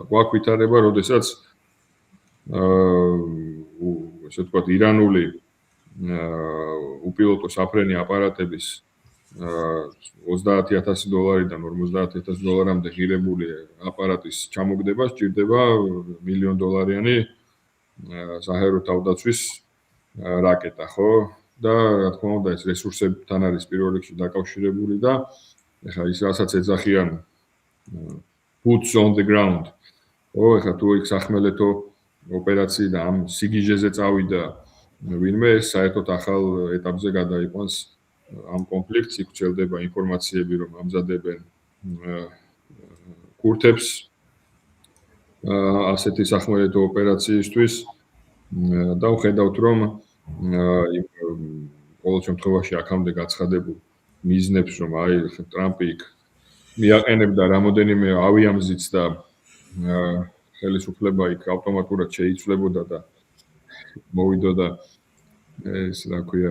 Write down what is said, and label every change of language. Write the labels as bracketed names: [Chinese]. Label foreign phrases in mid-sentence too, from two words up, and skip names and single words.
[Georgian] გვაქვს ვითარება, როდესაც ესე ვთქვათ, ირანული უპილოტო საფრენი აპარატების $30,000-დან $50,000-მდე ღირებული აპარატის ჩამოგდება სჭირდება $1 მილიონ საჰაერო თავდაცვის რაკეტა, ხო? და რა თქმა უნდა ეს რესურსებთან არის პირველ რიგში დაკავშირებული და ეხლა ის რასაც ეძახიან [English] boots on the ground. [Georgian] ეხლა თუ იქ სახმელეთო ოპერაციიდან ამ სიგიჟეზე წავიდა ვინმე ეს საერთოდ ახალ ეტაპზე გადაიყვანს ამ კონფლიქტს, იქ ვრცელდება ინფორმაციები, რომ ამზადებენ კურთებს ასეთი სახმელეთო ოპერაციისთვის და ვხედავთ, რომ ყოველ შემთხვევაში აქამდე გაცხადებულ მიზნებს, რომ აი ტრამპი იქ მიაყენებდა რამოდენიმე ავიამზიც და ხელისუფლება იქ ავტომატურად შეიცვლებოდა და მოვიდოდა ეს რა ქვია